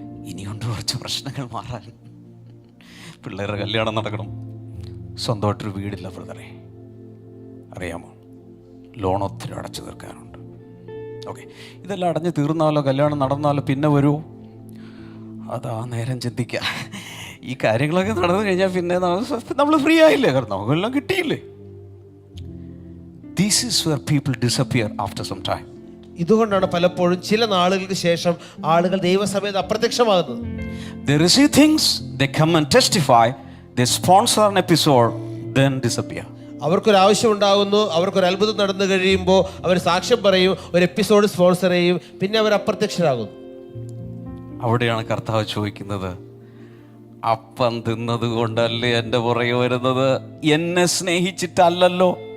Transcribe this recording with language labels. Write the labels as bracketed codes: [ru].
[ml] ഇനിയുണ്ട് കുറച്ച് പ്രശ്നങ്ങൾ മാറാൻ. പിള്ളേരുടെ കല്യാണം നടക്കണം, സ്വന്തമായിട്ടൊരു വീടില്ല ബ്രദറെ, അറിയാമോ? ലോൺ ഒത്തിരി അടച്ചു തീർക്കാനുണ്ട്. ഓക്കെ, ഇതെല്ലാം അടഞ്ഞു തീർന്നാലോ, കല്യാണം നടന്നാലോ പിന്നെ വരുമോ? അതാ നേരം ചിന്തിക്കുക. ഈ കാര്യങ്ങളൊക്കെ നടന്നു കഴിഞ്ഞാൽ പിന്നെ നമ്മൾ ഫ്രീ ആയില്ലേ, കാരണം നമുക്കെല്ലാം കിട്ടിയില്ലേ. [en] This is where people disappear after some time. [ml] ഇതുകൊണ്ടാണ് പലപ്പോഴും ചില നാളുകൾക്ക് ശേഷം ആളുകൾ ദൈവസഭയിൽ അപ്രത്യക്ഷമാകുന്നത്. [en] They receive things, they come and testify, they sponsor an episode, then disappear. [ml] അവർക്കൊരു ആവശ്യം ഉണ്ടാകുന്നു, അവർക്കൊരു അത്ഭുതം നടന്നു കഴിയുമ്പോൾ അവർ സാക്ഷ്യം പറയും, ഒരു എപ്പിസോഡ് സ്പോൺസർ ചെയ്യും, പിന്നെ അവർ അപ്രത്യക്ഷരാകുന്നു. അവിടെയാണ് കർത്താവ് ചോദിക്കുന്നത്, അപ്പം തിന്നത് കൊണ്ടല്ലേ എൻ്റെ പുറകെ വരുന്നത്, എന്നെ സ്നേഹിച്ചിട്ടല്ലല്ലോ.